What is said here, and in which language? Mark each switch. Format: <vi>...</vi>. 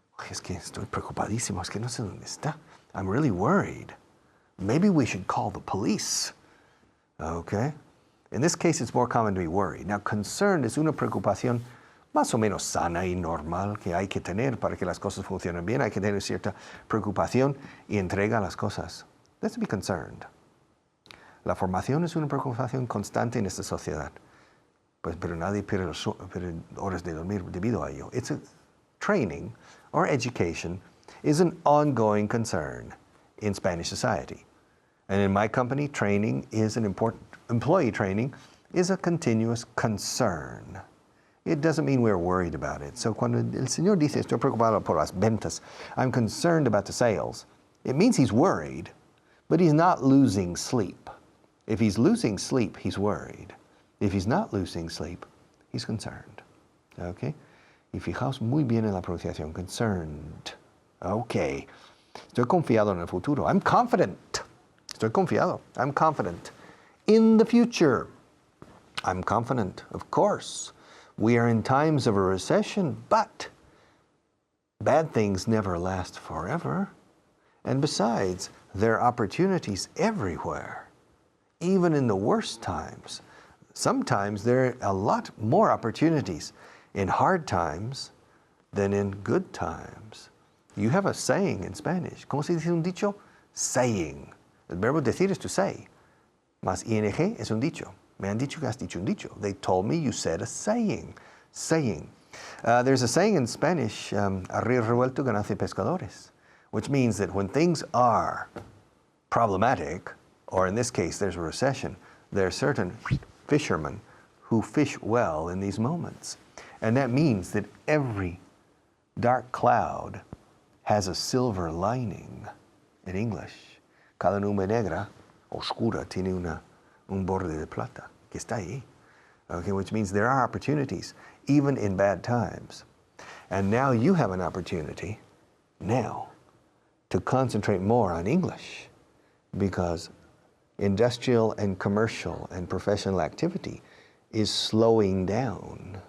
<es>Es que estoy preocupadísimo, es que no sé dónde está.</es> <en>I'm really worried. Maybe we should call the police. Okay? In this case, it's more common to be worried.</en> <es>Now, concerned es una preocupación más o menos sana y normal que hay que tener para que las cosas funcionen bien. Hay que tener cierta preocupación y entrega a las cosas.</es> <en>Let's be concerned.</en> <es>La formación es una preocupación constante en esta sociedad. Pues, pero nadie pierde horas de dormir debido a ello.</es> <en>It's a training or education is an ongoing concern in Spanish society. And in my company, training is an important, employee training is a continuous concern. It doesn't mean we're worried about it. So</en> <es>cuando el Señor dice, estoy preocupado por las ventas,</es> <en>I'm concerned about the sales, it means he's worried, but he's not losing sleep. If he's losing sleep, he's worried. If he's not losing sleep, he's concerned. Okay?</en> <es>Y fijaos muy bien en la pronunciación, concerned. Okay. Estoy confiado en el futuro.</es> <en>I'm confident.</en> <es>Estoy confiado.</es> <en>I'm confident. In the future, I'm confident, of course. We are in times of a recession, but bad things never last forever. And besides, there are opportunities everywhere, even in the worst times. Sometimes there are a lot more opportunities in hard times than in good times. You have a saying in Spanish.</en> <es>¿Cómo se dice un dicho? Saying. El verbo decir es to say. Más ing es un dicho. Me han dicho que has dicho un dicho.</es> <en>They told me you said a saying. Saying. There's a saying in Spanish,</en> <es>a río revuelto que nace pescadores,</es> <en>which means that when things are problematic, or in this case there's a recession, there are certain fishermen who fish well in these moments. And that means that every dark cloud has a silver lining in English.</en> <es>Cada nube negra, oscura, tiene un borde de plata, que está ahí.</es> <en>Okay, which means there are opportunities, even in bad times. And now you have an opportunity, now, to concentrate more on English because industrial and commercial and professional activity is slowing down.</en>